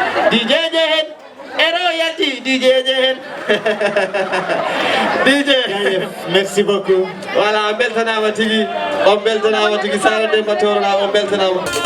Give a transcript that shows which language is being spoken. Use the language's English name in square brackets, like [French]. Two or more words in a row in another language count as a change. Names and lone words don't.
[Wolof] D J Njehen, e royalty D J Njehen. D J. Jaajëf, [French] merci beaucoup. [Fula] Voilà, on beltanama tigi, on beltanama tigi, Sara Demba Toro la, on beltanama.